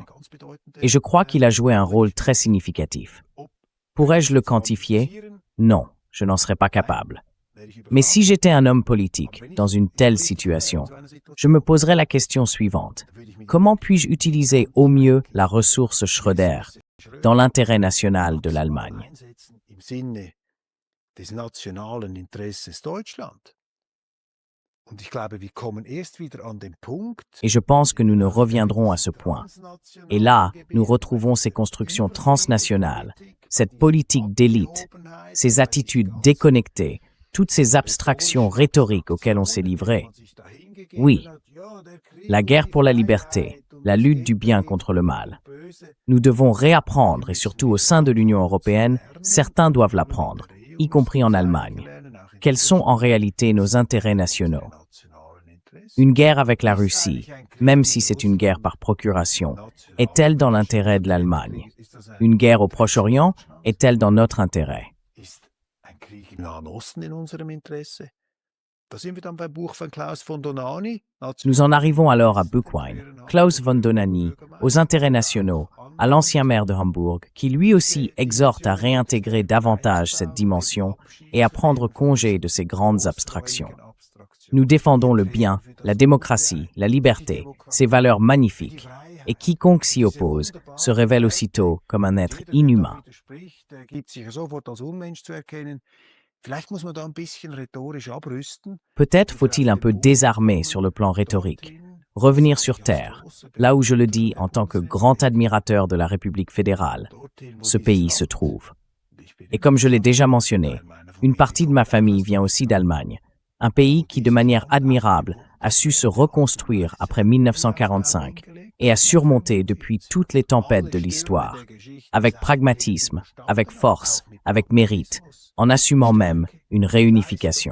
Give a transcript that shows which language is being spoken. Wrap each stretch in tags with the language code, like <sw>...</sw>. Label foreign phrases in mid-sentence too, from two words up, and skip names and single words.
<fr>Et je crois qu'il a joué un rôle très significatif. Pourrais-je le quantifier? Non, je n'en serais pas capable. Mais si j'étais un homme politique dans une telle situation, je me poserais la question suivante. Comment puis-je utiliser au mieux la ressource Schröder dans l'intérêt national de l'Allemagne?</fr> <de>Im Sinne des nationalen Interesses Deutschland. Und ich glaube, wir kommen erst wieder an den Punkt,</de> <fr>Et je pense que nous ne reviendrons à ce point. Et là, nous retrouvons ces constructions transnationales, cette politique d'élite, ces attitudes déconnectées, toutes ces abstractions rhétoriques auxquelles on s'est livré. Oui, la guerre pour la liberté, la lutte du bien contre le mal. Nous devons réapprendre, et surtout au sein de l'Union européenne, certains doivent l'apprendre, y compris en Allemagne. Quels sont en réalité nos intérêts nationaux? Une guerre avec la Russie, même si c'est une guerre par procuration, est-elle dans l'intérêt de l'Allemagne? Une guerre au Proche-Orient est-elle dans notre intérêt?</fr> <de>ist ein Krieg im Nahen Osten in unserem Interesse? Da sind wir dann beim Buch von Klaus von Donani.</de> <fr>Nous en arrivons alors à Bückwein, Klaus von Donani, aux intérêts nationaux, à l'ancien maire de Hambourg, qui lui aussi exhorte à réintégrer davantage cette dimension et à prendre congé de ces grandes abstractions. Nous défendons le bien, la démocratie, la liberté, ces valeurs magnifiques, et quiconque s'y oppose se révèle aussitôt comme un être inhumain.</fr> <de>Gibt sich sofort als Unmensch zu erkennen. Vielleicht muss man da ein bisschen rhetorisch abrüsten.</de> <fr>Peut-être faut-il un peu désarmer sur le plan rhétorique, revenir sur terre, là où je le dis en tant que grand admirateur de la République fédérale, ce pays se trouve. Et comme je l'ai déjà mentionné, une partie de ma famille vient aussi d'Allemagne, un pays qui de manière admirable a su se reconstruire après 1945 et a surmonté depuis toutes les tempêtes de l'histoire, avec pragmatisme, avec force, avec mérite, en assumant même une réunification.</fr>